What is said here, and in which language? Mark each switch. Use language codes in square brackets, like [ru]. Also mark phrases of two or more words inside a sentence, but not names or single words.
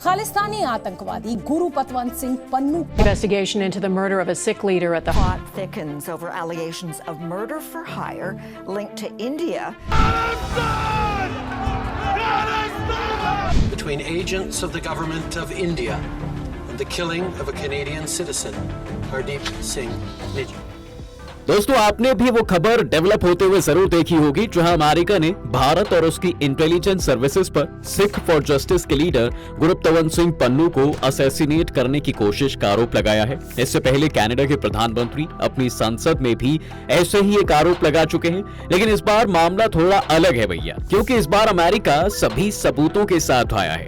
[hi] खालिस्तानी आतंकवादी गुरु पतवंत सिंह पन्नू [en] Investigation into the murder of a Sikh leader at the Plot thickens over allegations of murder for hire linked to India. Between agents of the government of India and the killing of a Canadian citizen, Hardeep Singh Nijjar. [hi] दोस्तों, आपने भी वो खबर डेवलप होते हुए जरूर देखी होगी जहां अमेरिका ने भारत और उसकी [en] intelligence services [hi] पर सिख फॉर जस्टिस के लीडर गुरु पतवंत सिंह पन्नू को असैसिनेट करने की कोशिश का आरोप लगाया है। इससे पहले कनाडा के प्रधानमंत्री अपनी संसद में भी ऐसे ही एक आरोप लगा चुके हैं, लेकिन इस बार मामला थोड़ा अलग है भैया, क्योंकि इस बार अमेरिका सभी सबूतों के साथ आया है।